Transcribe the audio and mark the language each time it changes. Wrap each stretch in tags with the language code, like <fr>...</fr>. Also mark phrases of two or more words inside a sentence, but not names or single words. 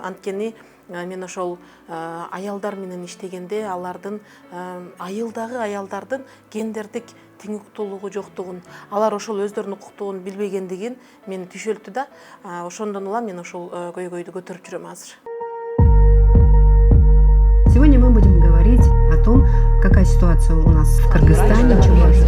<ky>Анткени мен ошол аялдар менен иштегенде алардын айылдагы аялдардын гендердик тең укуктуулугу жоктугун, алар ошол өздөрүнүн укуктугун билбегендигин мени түшөлтү да. Ошондон улам мен ошол көйгөйдү көтөрүп жүрөм азыр.</ky> <ru>Сегодня мы будем говорить о том, какая ситуация у нас в Кыргызстане.</ru>